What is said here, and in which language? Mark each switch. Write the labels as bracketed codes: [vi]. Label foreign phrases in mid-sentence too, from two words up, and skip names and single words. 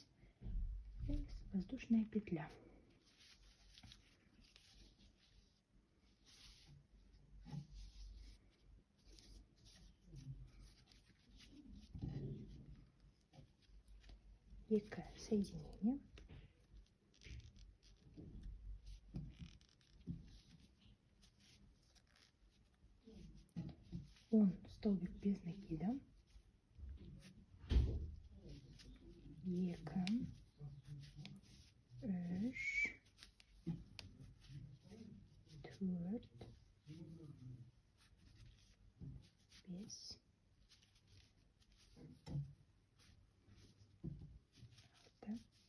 [ru] Воздушная петля. Екі соединение. Он столбик без накида. [kk] Екі. Үш. Төрт. Бес. Алты.